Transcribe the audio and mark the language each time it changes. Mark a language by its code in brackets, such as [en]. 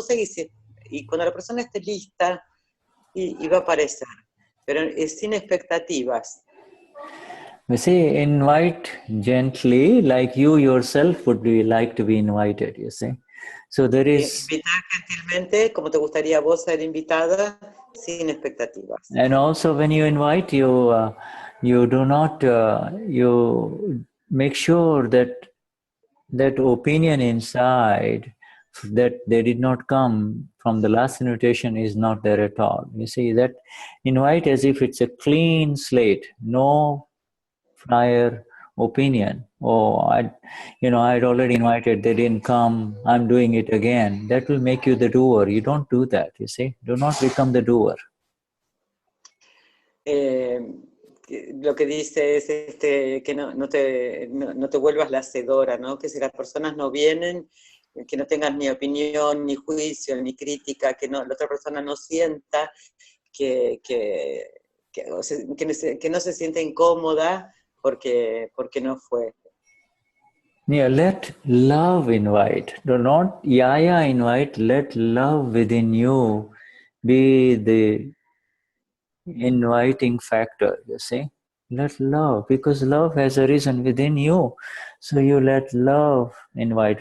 [es] Vos seguís, y cuando la persona esté lista, y va a aparecer, pero sin expectativas. [en] You see, invite gently, like you yourself would like to be invited, you see. So there is... [es] Invitar gentilmente, como te gustaría a vos ser invitada, sin expectativas. [en] And also when you invite, you do not, you make sure that opinion inside that they did not come from the last invitation is not there at all. You see, that invite as if it's a clean slate, no prior opinion. Oh, I'd already invited, they didn't come, I'm doing it again. That will make you the doer. You don't do that, you see. Do not become the doer. [es] Lo que dice es que no te vuelvas la hacedora, ¿no? Que si las personas no vienen, que no tengas ni opinión, ni juicio, ni crítica, que la otra persona no sienta que no se siente incómoda porque no fue. [en] Yeah, let love invite. Do not yaya invite, let love within you be the inviting factor, you see. Let love, because love has arisen within you. So you let love invite.